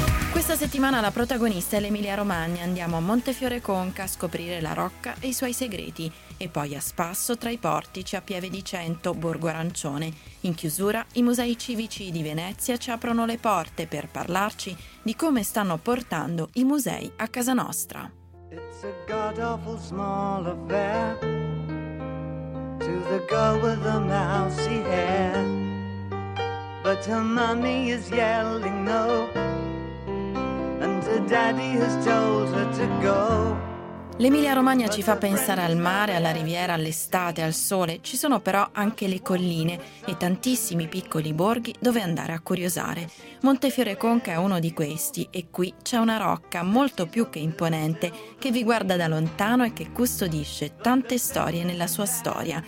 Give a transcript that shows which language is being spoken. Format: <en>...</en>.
<it>Questa settimana la protagonista è l'Emilia Romagna, andiamo a Montefiore Conca a scoprire la rocca e i suoi segreti e poi a spasso tra i portici a Pieve di Cento, Borgo Arancione. In chiusura i musei civici di Venezia ci aprono le porte per parlarci di come stanno portando i musei a casa nostra.</it> <en>It's a god-awful small affair to the girl with the mousy hair, but her mummy is yelling no and her daddy has told her to go.</en> <it>L'Emilia Romagna ci fa pensare al mare, alla riviera, all'estate, al sole. Ci sono però anche le colline e tantissimi piccoli borghi dove andare a curiosare. Montefiore Conca è uno di questi e qui c'è una rocca molto più che imponente che vi guarda da lontano e che custodisce tante storie nella sua storia.</it>